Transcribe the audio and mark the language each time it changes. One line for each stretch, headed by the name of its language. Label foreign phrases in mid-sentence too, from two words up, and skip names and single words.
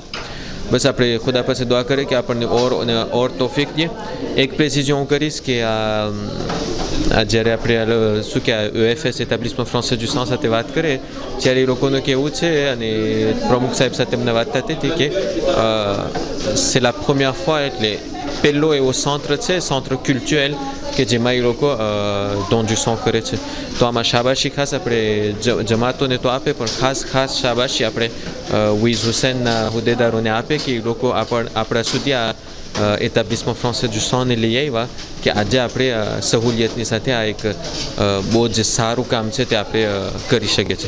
Gujarati: બસ આપણે ખુદા પાસે દુઆ કરીએ કે આપણને ઓર તોફીક દે. એક પ્રેસિઝન હું કરીશ કે જ્યારે આપણે શું કે UFS
French: Établissement français du sang
Gujarati: સાથે વાત કરીએ ત્યારે એ લોકોનું કહેવું છે અને પ્રમુખ સાહેબ સાથે અમને વાત થતી હતી કે
French: c'est la première fois
Gujarati: એટલે પહેલો એવો
French: centre culturel
Gujarati: કે જેમાં એ લોકો
French: don du sang
Gujarati: કરે છે. તો આમાં શાબાશી ખાસ આપણે જમાતોને તો આપે પણ ખાસ શાબાશી આપણે વીઝ હુસૈનના હોદ્દેદારોને આપે કે એ લોકો આપણા સુધી આ
French: Établissement français du sang
Gujarati: ને લઈ આવ્યા કે આજે આપણે સહુલિયતની સાથે આ એક બહુ જ સારું કામ છે તે આપણે કરી શકીએ છીએ.